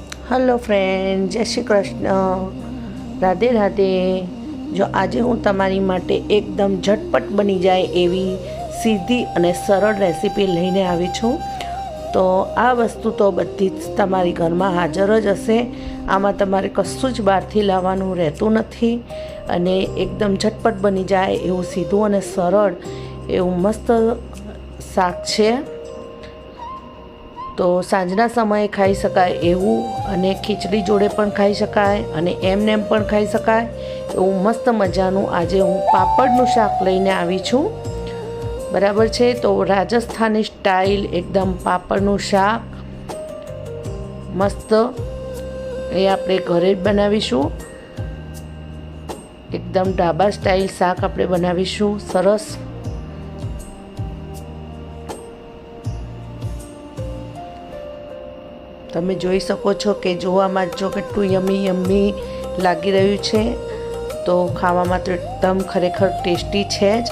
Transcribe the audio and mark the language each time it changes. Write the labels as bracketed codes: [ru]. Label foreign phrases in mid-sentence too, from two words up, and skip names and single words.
[en] Hello friend, [gu] જય શ્રી કૃષ્ણ, રાધે રાધે। જો આજ હું તમારી માટે એકદમ ઝટપટ બની જાય એવી સીધી અને સરળ રેસિપી લઈને આવી છું। તો આ વસ્તુ તો બધી જ તમારી ઘરમાં હાજર જ હશે। આમાં તમારે કશું જ બહારથી લાવવાનું રહેતું નથી અને એકદમ ઝટપટ બની જાય એવું સીધું અને સરળ એવું મસ્ત શાક છે। તો સાંજના સમયે ખાઈ શકાય એવું અને ખીચડી જોડે પણ ખાઈ શકાય અને એમનેમ પણ ખાઈ શકાય એવું મસ્ત મજાનું આજે હું પાપડનું શાક લઈને આવી છું। બરાબર છે। તો રાજસ્થાની સ્ટાઇલ એકદમ પાપડનું શાક મસ્ત એ આપણે ઘરે જ બનાવીશું। એકદમ ઢાબા સ્ટાઇલ શાક આપણે બનાવીશું। सरस તમે જોઈ શકો છો કે જોવામાં જો કેટલું [en] yummy yummy [gu] લાગી રહ્યું છે। તો ખાવામાં તો એકદમ ખરેખર ટેસ્ટી છે જ।